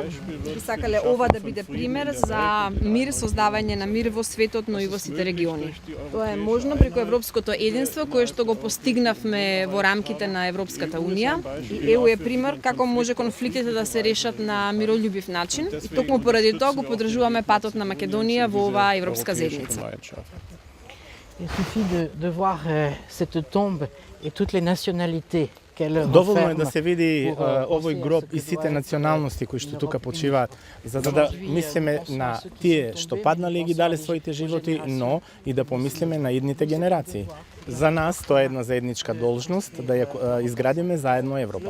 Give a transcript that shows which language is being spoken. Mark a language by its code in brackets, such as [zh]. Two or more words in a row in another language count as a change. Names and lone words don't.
[mk] И сакале ова да биде пример за мир, создавање на мир во светот, но и во сите региони. Тоа е можно преку европското единство кое што го постигнавме во рамките на Европската унија. И ЕУ е пример како може конфликтите да се решат на миролюбив начин. И токму поради тоа го поддржуваме патот на Македонија во оваа европска заедница. [fr] Il suffit de voir cette tombe et toutes les nationalités. [mk] Доволно е да се види овој гроб и сите националности кои што тука почиваат, за да мислиме на тие што паднале и ги дале своите животи, но и да помислиме на идните генерации. За нас тоа е една заедничка должност да ја изградиме заедно Европа.